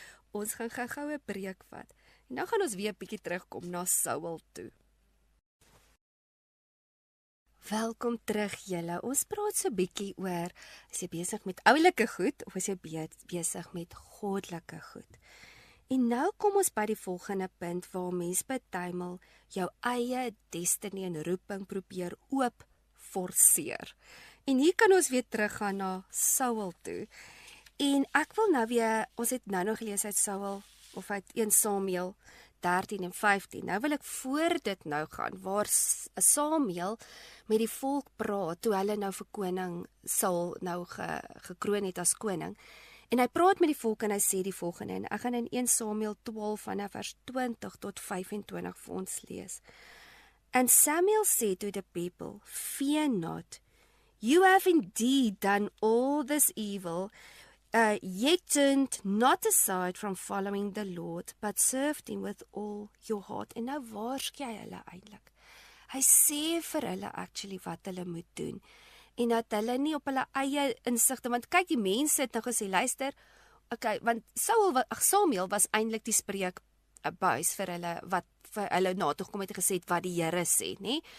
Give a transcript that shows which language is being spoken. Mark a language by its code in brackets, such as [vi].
[af] Ons gaan gou-gou 'n breek vat en dan gaan ons weer 'n bietjie terugkom na Saul toe. Welkom terug julle. Ons praat so 'n bietjie oor, is jy besig met oulike goed of is jy besig met goddelike goed? En nou kom ons by die volgende punt waar mens betuimel jou eie destiny en roeping probeer oop forceer. En hier kan ons weer teruggaan na Saul toe. En ek wil nou weer, ons het nou nog gelees uit Saul, of uit 1 Samuel 13 en 15. Nou wil ek voor dit nou gaan, waar Samuel met die volk praat, toe hulle nou vir koning Saul nou gekroon het as koning. En hy praat met die volk en hy sê die volgende, en ek gaan in 1 Samuel 12 vanaf vers 20 tot 25 vir ons lees. [en] And Samuel said to the people, "Fear not, you have indeed done all this evil Yet turned not aside from following the Lord, but served him with all your heart. [af] En nou waarsku hy hulle eintlik. Hy sê vir hulle actually wat hulle moet doen. En dat hulle nie op hulle eie insigte, want kyk, die mense het nou gesê, luister, okay, want Samuel was eintlik die spreekbuis vir hulle, wat vir hulle na toe gekom het en gesê het wat die Here sê, nê?